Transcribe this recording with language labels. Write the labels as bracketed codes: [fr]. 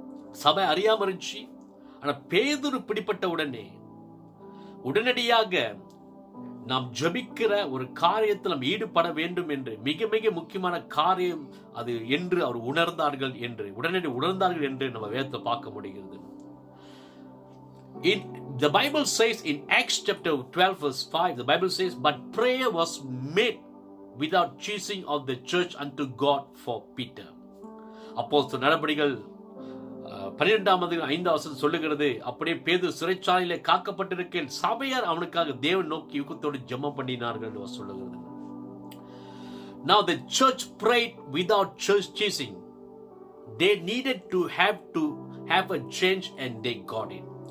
[ta] சபை அறியாமல் இருந்துச்சு. ஆனா பேதுரு பிடிப்பட்ட உடனடியாக நாம் ஜபிக்கிற ஒரு காரியத்தில் நாம் ஈடுபட வேண்டும் என்று மிக மிக முக்கியமான காரியம் அது என்று அவர் உணர்ந்தார்கள் என்று நம்ம வேதத்தை பார்க்க முடிகிறது. [en] The Bible says in Acts chapter 12 verse 5, the Bible says, "But prayer was made without ceasing of the church unto God for Peter." அப்போஸ்தலர் நடபடிகள் [ta] 12:5 சொல்லுகிறது, அப்படியே பேதுரு சிறைச்சாலையிலே காக்கப்பட்டிருக்கையில் சபையார் அவனுக்காக தேவன் நோக்கி யுகத்தோடு ஜெபம் பண்ணினார்கள் என்று சொல்லுகிறது. [en] Now the church prayed without church cheesing. They needed to have a change and they got it.